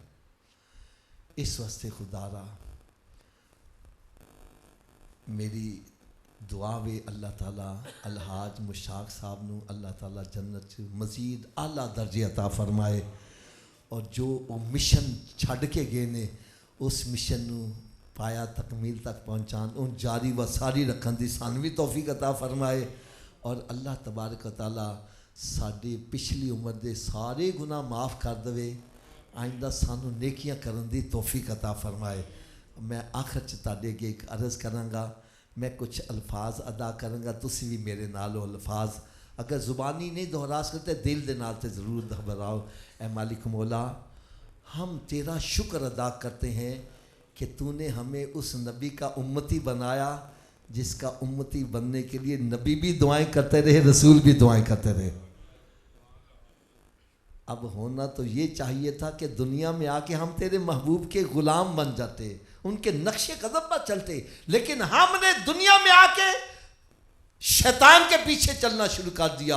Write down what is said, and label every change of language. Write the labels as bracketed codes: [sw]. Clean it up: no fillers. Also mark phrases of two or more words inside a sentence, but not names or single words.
[pa] اس واسطے خدا را میری دعا وے اللہ تعالیٰ الحاج مشتاق صاحب نو اللہ تعالیٰ جنت مزید اعلیٰ درجے عطا فرمائے، اور جو وہ مشن چھڑ کے گئے نے اس مشن نو پایا تکمیل تک پہنچان، ان جاری و ساری رکھن دی سانوی توفیق عطا فرمائے، اور اللہ تبارک و تعالیٰ ساڈے پچھلی عمر دے سارے گناہ معاف کر دے، آئندہ سانو نیکیاں کرن دی توفیق عطا فرمائے۔ میں آخر چاہتے کہ ایک عرض کراں گا، [ur] میں کچھ الفاظ ادا کروں گا، [pa] تسی بھی میرے نالو الفاظ اگر زبانی نہیں دہرا سکتے دل دے نال تے ضرور دہراؤ۔ [ur] اے مالک مولا، ہم تیرا شکر ادا کرتے ہیں کہ تو نے ہمیں اس نبی کا امتی بنایا جس کا امتی بننے کے لیے نبی بھی دعائیں کرتے رہے، رسول بھی دعائیں کرتے رہے۔ اب ہونا تو یہ چاہیے تھا کہ دنیا میں آ کے ہم تیرے محبوب کے غلام بن جاتے، ان کے نقش قدم پر چلتے، لیکن ہم نے دنیا میں آ کے شیطان کے پیچھے چلنا شروع کر دیا۔